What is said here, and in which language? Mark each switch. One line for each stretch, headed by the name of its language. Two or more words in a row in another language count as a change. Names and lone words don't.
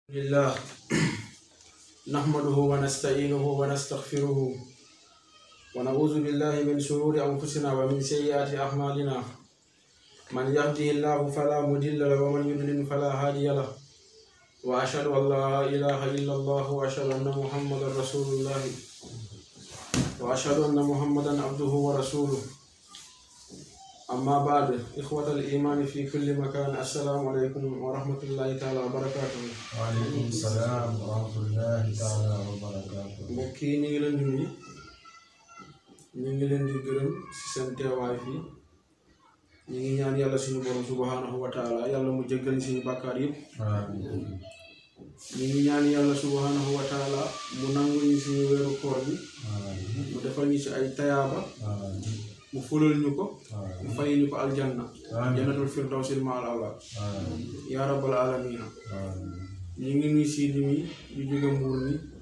Arabic: لله نحمده ونستعينه ونستغفره ونعوذ بالله من شرور أنفسنا ومن سيئات أعمالنا من يهده الله فلا مضل له ومن يضلل فلا هادي له وأشهد أن لا إله إلا الله وأشهد أن محمدا رسول الله وأشهد أن محمدا عبده ورسوله أما بعد إخوة الإيمان في كل مكان السلام عليكم ورحمة الله تعالى وبركاته. وعليكم السلام ورحمة الله تعالى وبركاته.
Wolof: mbokki ñi ngi leen di nuyu ñi ngi leen di gërëm ci seen teewaay fii ñi ngi ñaan yàlla suñu borom
Arabic: سبحانه وتعالى
Wolof: yàlla mu jéggal suñu bàkkaar yëpp ñi ngi ñaan yàlla
Arabic: سبحانه وتعالى
Wolof: mu nangu ñu suñu weeru koor bi mu defal ñu ci ay tayaaba mu fulal ñu ko mu fay ñu ko
Arabic: الجنة جنة الفردوس الأعلى يا رب العالمين
Wolof: ñi ngi nuyu si li mi yu jóge Mbuur mi